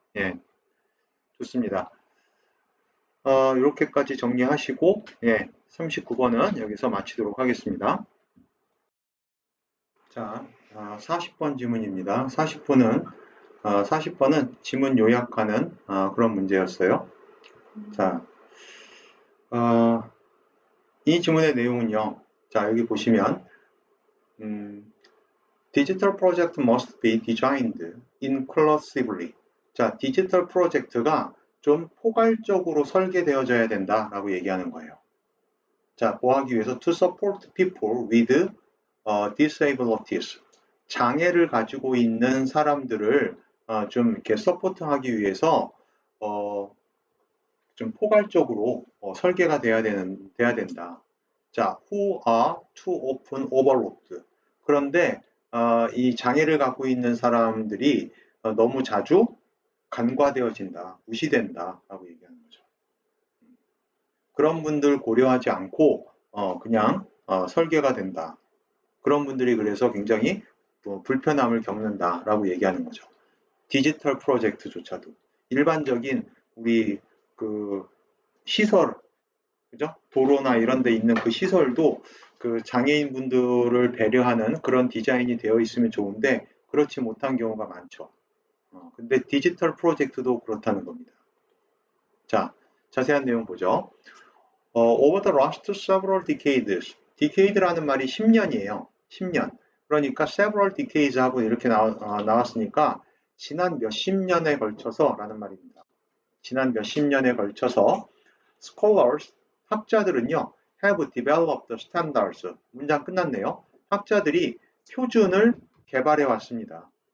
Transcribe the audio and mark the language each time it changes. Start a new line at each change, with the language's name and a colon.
Korean: 예, 좋습니다. 이렇게까지 정리하시고 39번은 여기서 마치도록 하겠습니다. 자, 40번 지문입니다. 40번은 지문 요약하는 그런 문제였어요. 자, 이 지문의 내용은요. 자, 여기 보시면
English: Digital project must be designed inclusively.
Korean: 자, 디지털 프로젝트가 좀 포괄적으로 설계되어져야 된다라고 얘기하는 거예요.
English: 자,
Korean: 뭐 하기 위해서
English: to support people with disabilities.
Korean: 장애를 가지고 있는 사람들을 좀 이렇게 서포트하기 위해서 좀 포괄적으로 설계가 돼야 된다.
English: 자, who are too often overlooked.
Korean: 그런데 이 장애를 갖고 있는 사람들이 너무 자주 간과되어진다, 무시된다라고 얘기하는 거죠. 그런 분들 고려하지 않고 그냥 설계가 된다. 그런 분들이 그래서 굉장히 불편함을 겪는다라고 얘기하는 거죠. 디지털 프로젝트조차도 일반적인 우리 그 시설, 그죠? 도로나 이런 데 있는 그 시설도 그 장애인 분들을 배려하는 그런 디자인이 되어 있으면 좋은데 그렇지 못한 경우가 많죠. 근데 디지털 프로젝트도 그렇다는 겁니다. 자, 자세한 내용 보죠.
English: Over the last several decades, decade라는
Korean: 말이 10년이에요. 10년. 그러니까
English: several decades
Korean: 하고 이렇게 나왔으니까 지난 몇십 년에 걸쳐서 라는 말입니다. 지난 몇십 년에 걸쳐서 scholars, 학자들은요,
English: have developed standards.
Korean: 문장 끝났네요. 학자들이 표준을 개발해 왔습니다.